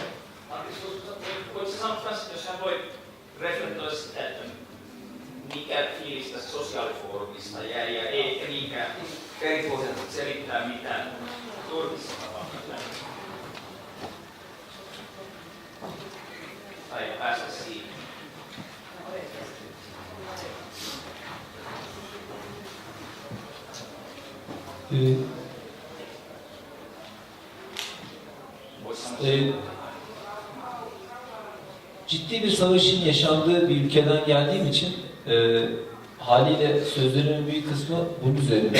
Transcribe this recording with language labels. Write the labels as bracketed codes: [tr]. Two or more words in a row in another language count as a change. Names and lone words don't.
[fi] Voitko sanoa, jos hän voi reflektoida sitä, että mikä fiilis tästä sosiaalifoorumista jäi ja eikä niinkään perinpohjalta selittää mitään Turkissa tapahtunut. Tai päästä siihen. [tr] Ciddi bir savaşın yaşandığı bir ülkeden geldiğim için haliyle sözlerimin büyük kısmı bunun üzerine.